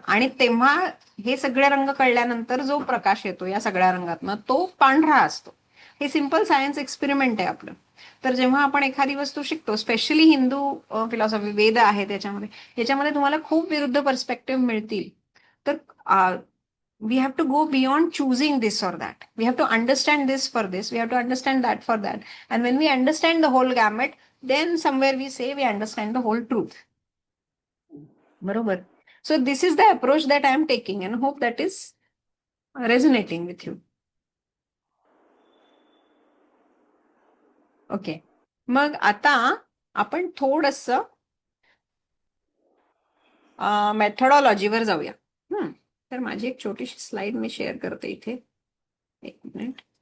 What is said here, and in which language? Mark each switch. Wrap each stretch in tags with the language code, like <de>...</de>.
<mr>आणि तेव्हा हे सगळे रंग कळल्यानंतर जो प्रकाश येतो या सगळ्या रंगातनं तो पांढरा असतो. हे सिंपल सायन्स एक्सपेरिमेंट आहे आपलं. तर जेव्हा आपण एखादी वस्तू शिकतो, स्पेशली हिंदू फिलॉसॉफी वेद आहे त्याच्यामध्ये, याच्यामध्ये तुम्हाला खूप विरुद्ध पर्स्पेक्टिव्ह मिळतील.</mr> <en>तर we have to go beyond choosing this or that. We have to understand this for this. We have to understand that for that. And when we understand the whole gamut, then somewhere we say we understand the whole truth. Barabar. So this is the approach that I am taking and hope that is resonating with you. Okay.</en> <mr>मग आता आपण थोडंसं मेथडॉलॉजीवर जाऊया. तर माझी एक छोटीशी slide मी share करते इथे. एक मिनिट.</mr>